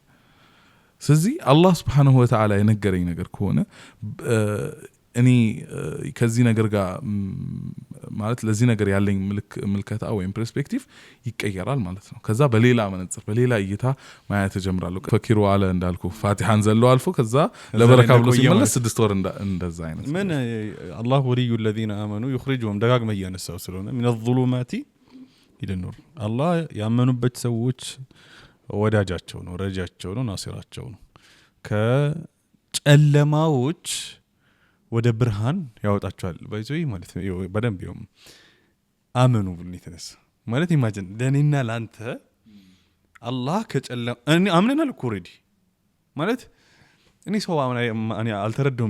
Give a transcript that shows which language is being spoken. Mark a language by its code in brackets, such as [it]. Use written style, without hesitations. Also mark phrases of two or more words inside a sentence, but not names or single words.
[am] ስለዚህ አላህ [ar] سبحانه وتعالى [am] የነገረኝ ነገር ከሆነ እኔ ከዚህ ነገር ጋር ማለት ለዚህ ነገር ያለኝ ምልከታ ወይም ፐርስፔክቲቭ ይቀየራል ማለት ነው። ከዛ በሌላ መነጽር በሌላ እይታ ማየት ጀምራለሁ። ፈኪሩ አለ እንዳልኩ ፋቲሃን ዘለው አልፎ ከዛ ለበረካ ብሎ ሲመለስ 6 ወር እንደዛ አይነት ምን [ar] الله ولي الذين آمنوا يخرجهم [am] ደጋግመህ ያነሳው ስለሆነ [ar] من الظلمات إلى النور [am] አላህ ያመኑበት ሰዎች ወዳጃቸው ነው፣ ረጃቸው ነው፣ ናሲራቸው ነው። ከጨለማዎች ወደ ብርሃን ያወጣቸዋል ባይዘይ ማለት ነው። በደንብ ይሁን አመኑ ብለን የተነሳ ማለት ኢማጂን ለኔና ላንተ አላህ ከጨለማ እኔ አምነናል እኮ ኦሬዲ ማለት እኔ ሰው እኔ አልተረዳውም